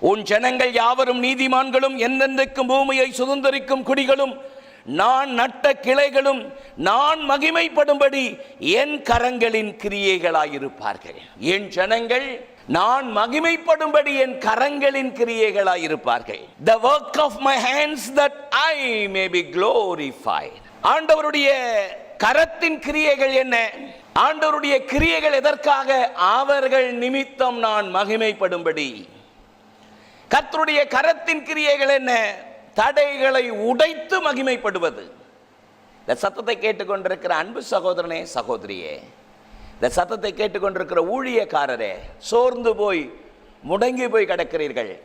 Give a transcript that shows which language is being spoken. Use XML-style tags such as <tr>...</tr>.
<ta>உன் ஜனங்கள் யாவரும் நீதிமான்களும், என்னென்றைக்கும் பூமியை சுதந்தரிக்கும் குடிகளும், நான் நட்ட கிளைகளும், நான் மகிமைப்படும்படி என் கரங்களின் கிரியைகளாயிருப்பார்கள். என் ஜனங்கள் நான் மகிமைப்படும்படி என் கரங்களின் கிரியைகளாயிருப்பார்கள்.</ta> <en>The work of my hands that I may be glorified.</en> <ta>ஆண்டவருடைய கரத்தின் கிரியைகள் என்ன? ஆண்டவருடைய கிரியைகள் எதற்காக? அவர்கள் நிமித்தம் நான் மகிமைப்படும்படி. கர்த்தருடைய கரத்தின் கிரியைகள் என்ன? தடைகளை உடைத்து மகிமைப்படுவது. இந்த சத்தத்தை கேட்டுக்கொண்டிருக்கிற அன்பு சகோதரனே, சகோதரியே, இந்த சத்தத்தை கேட்டுக்கொண்டிருக்கிற ஊழியக்காரரே, சோர்ந்து போய் முடங்கி போய் கிடக்கிறீர்கள்.</ta>